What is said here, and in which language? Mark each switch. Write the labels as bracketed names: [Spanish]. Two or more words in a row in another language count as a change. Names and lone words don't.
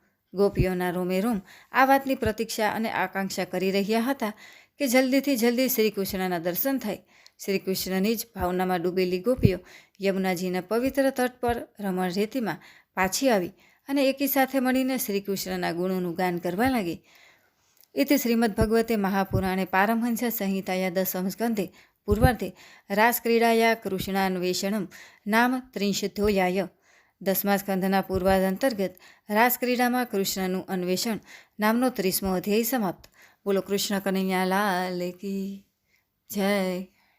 [Gujarati] ગોપીઓના રોમે રોમ આ વાતની પ્રતીક્ષા અને આકાંક્ષા કરી રહ્યા હતા કે જલ્દીથી જલ્દી શ્રી કૃષ્ણના દર્શન થાય. શ્રી કૃષ્ણની જ ભાવનામાં ડૂબેલી ગોપીઓ યમુનાજીના પવિત્ર તટ પર રમણ રેતીમાં પાછી આવી અને એકી સાથે મળીને શ્રી કૃષ્ણના ગુણોનું ગાન કરવા લાગી. [Sanskrit] इति श्रीमद्भगवते महापुराणे पारमहंस संहिताया 10 स्कन्धे पूर्वार्धे रासक्रीडाया कृष्णान्वेषणं नाम 30 [Gujarati] 10મા સ્કંધના પૂર્વાર્ધ રાસક્રીડામાં કૃષ્ણનું અન્વેષણ નામનો 30મો અધ્યાય સમાપ્ત. બોલો [Hindi] कृष्ण कनैया लाल की जय.